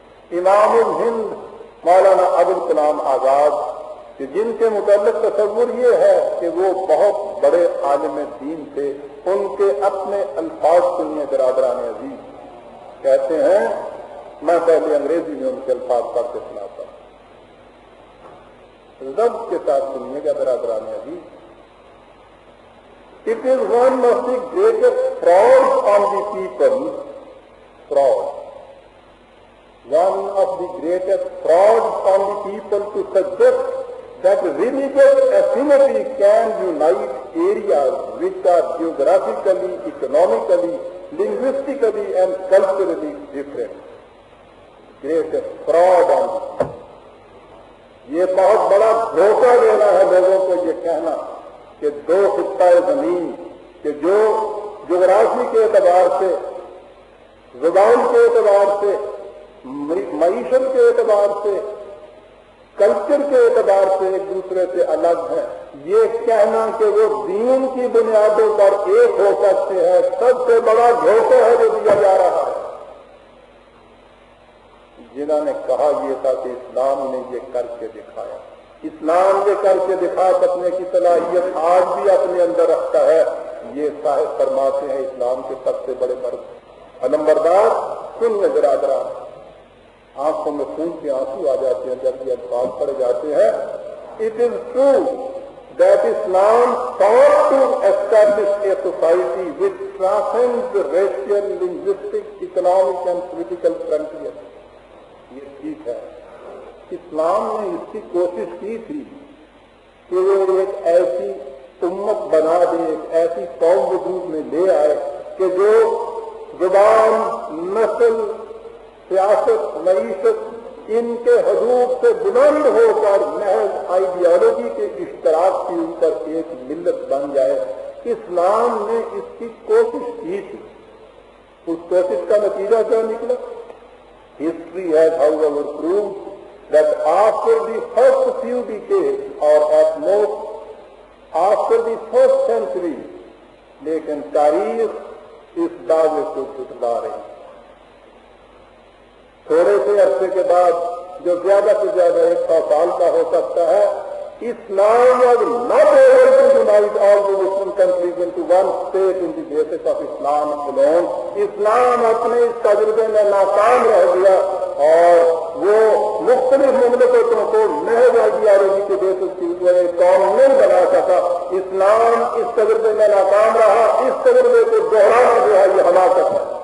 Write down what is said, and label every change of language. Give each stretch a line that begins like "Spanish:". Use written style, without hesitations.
Urdu: امام الہند مولانا ابوالکلام آزاد کہ جن کے متعلق تصور یہ ہے کہ وہ بہت بڑے عالم دین تھے، ان کے اپنے الفاظ سنیے برادران عزیز. کہتے ہیں، میں پہلے انگریزی میں ان کے الفاظ پڑھ کے سناتا ہوں، ضبط کے ساتھ سنیے گا برادران عزیز.
English: It is one of the greatest frauds on the people, one of the greatest frauds on the people to suggest that religious affinity can unite areas which are geographically, economically, linguistically and culturally different. Greatest fraud on the people.
Urdu: یہ بہت بڑا دھوکہ دینا ہے لوگوں کو یہ کہنا کہ دو خطہ زمین کہ جو جغرافی کے اعتبار سے، زبان کے اعتبار سے، معیشت کے اعتبار سے، کلچر کے اعتبار سے ایک دوسرے سے الگ ہیں، یہ کہنا کہ وہ دین کی بنیادوں پر ایک ہو سکتے ہیں، سب سے بڑا دھوکہ ہے جو دیا جا رہا ہے. جنہوں نے کہا یہ تھا کہ اسلام نے یہ کر کے دکھایا. اسلام یہ کر کے دکھا سکنے کی صلاحیت آج بھی اپنے اندر رکھتا ہے. یہ صاحب فرماتے ہیں اسلام کے سب سے بڑے مرد نمبردار سن برادران، آنکھوں میں خون کے آنسو آ جاتے ہیں جب یہ الفاظ پڑے جاتے ہیں.
English: It is true that Islam sought to establish a society which transcends the racial, linguistic, economic and political frontiers.
Urdu: یہ ٹھیک ہے، اسلام نے اس کی کوشش کی تھی کہ وہ ایک ایسی امت بنا دے، ایک ایسی قوم وجود میں لے آئے کہ جو زبان، نسل، سیاست، معیشت ان کے حدود سے بلند ہو کر محض آئیڈیالوجی کے اشتراک کے اوپر ایک ملت بن جائے. اسلام نے اس کی کوشش کی تھی. اس کوشش کا نتیجہ کیا نکلا؟
English: History has however proved that after the first few decades, or at most after the first century,
Urdu: لیکن تاریخ اس دعوے کو جھٹلا رہی. تھوڑے سے عرصے کے بعد جو زیادہ سے زیادہ 100 سال کا ہو سکتا ہے، اسلام
English: was not able to unite all the Muslim countries into one state on the basis of Islam alone.
Urdu: اسلام اپنے اس تجربے میں ناکام رہ گیا اور وہ مختلف مملکتوں کو محض آئیڈیالوجی کے بیسس کے اوپر ایک قوم نہیں بنا سکا. اسلام اس تجربے میں ناکام رہا. اس تجربے کو دوہرانا جو ہے یہ ہلاکت ہے.